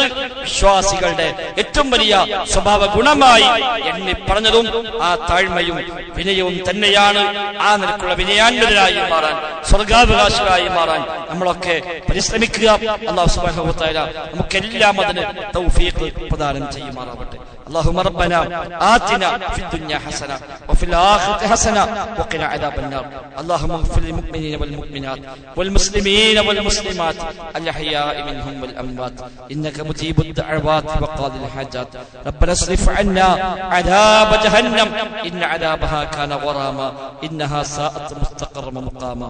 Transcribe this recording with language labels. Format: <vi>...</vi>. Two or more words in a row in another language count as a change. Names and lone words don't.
<ml>വിശ്വാസികളുടെ ഏറ്റവും വലിയ സ്വഭാവ ഗുണമായി എണ്ണി പറഞ്ഞതും ആ താഴ്മയും വിനയവും തന്നെയാണ്. ആ നിലക്കുള്ള വിനയാന്വിതരായി മാറാൻ, സ്വർഗാവകാശികളായി മാറാൻ നമ്മളൊക്കെ പരിശ്രമിക്കുക.</ml> <ar>الله سبحانه وتعالى</ar> <ml>നമുക്കെല്ലാം അതിന് തൗഫീഖ് പ്രദാനം ചെയ്യുമാറാവട്ടെ.</ml> <ar>اللهم ربنا آتنا في الدنيا حسنة وفي الآخرة حسنة وقنا عذاب النار. اللهم اغفر للمؤمنين والمؤمنات والمسلمين والمسلمات الأحياء منهم والأموات إنك مجيب الدعوات وقاضي الحاجات. ربنا اصرف عنا عذاب جهنم إن عذابها كان غراما إنها ساءت مستقرا ومقاما.</ar>